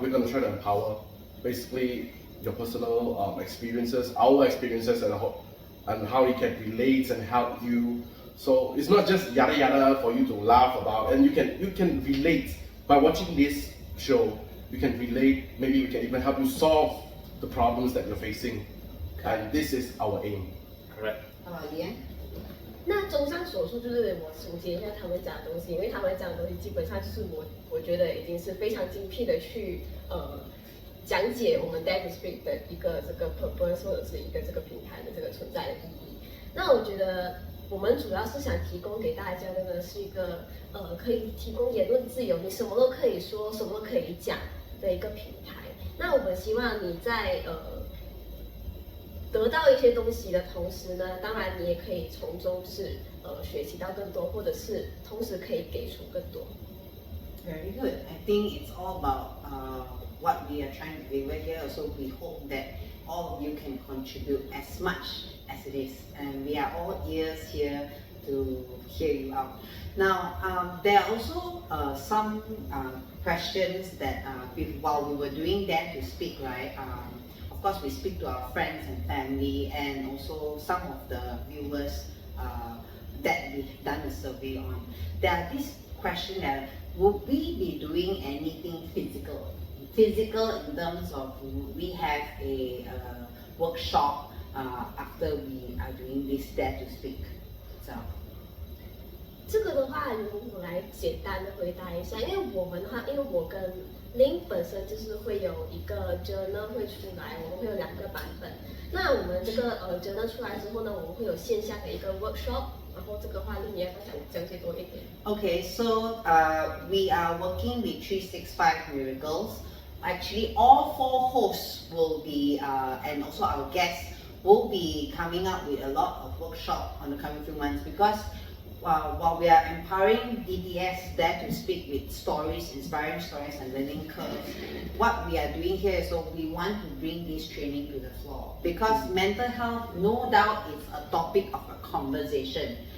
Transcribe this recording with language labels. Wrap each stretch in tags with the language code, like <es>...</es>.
<en>We're gonna try to empower, basically, your personal experiences, our experiences, and how it can relate and help you. So it's not just yada yada for you to laugh about, and you can relate by watching this show. You can relate. Maybe we can even help you solve the problems that you're facing, and this is our aim. Correct. Lian?</en> <zh>那综上所述，就是我总结一下他们讲的东西，因为他们讲的东西基本上就是我觉得已经是非常精辟的去讲解我们 Dare to Speak 的一个这个 purpose 或者是一个这个平台的这个存在的意义。那我觉得我们主要是想提供给大家的呢是一个可以提供言论自由，你什么都可以说，什么都可以讲的一个平台。那我们希望你在得到一些东西的同时呢，当然你也可以从中是学习到更多，或者是同时可以给出更多。</zh> <en>Very good. I think it's all about what we are trying to deliver here. So we hope that all of you can contribute as much as it is, and we are all ears here to hear you out. Now, there are also some questions that while we were doing that to speak, right? Of course, we speak to our friends and family, and also some of the viewers that we've done a survey on. There are these questions that would we be doing anything physical? Physical in terms of would we have a workshop after we are doing this Dare to Speak. So.</en> <zh>这个的话，由我来简单的回答一下，因为我们的话，因为我跟Lin本身就是会有一个 journal 会出来，我们会有2个版本。那我们这个journal 出来之后呢，我们会有线下的一个 workshop， 然后这个话你也要讲解多一点。</zh> <en>Okay, so we are working with 365 Miracles. Actually, all 4 hosts will be, and also our guests will be coming up with a lot of workshops on the coming few months because while we are empowering DTS Dare to Speak with stories, inspiring stories and learning curves, what we are doing here is so we want to bring this training to the floor because mental health, no doubt, is a topic of a conversation.</en>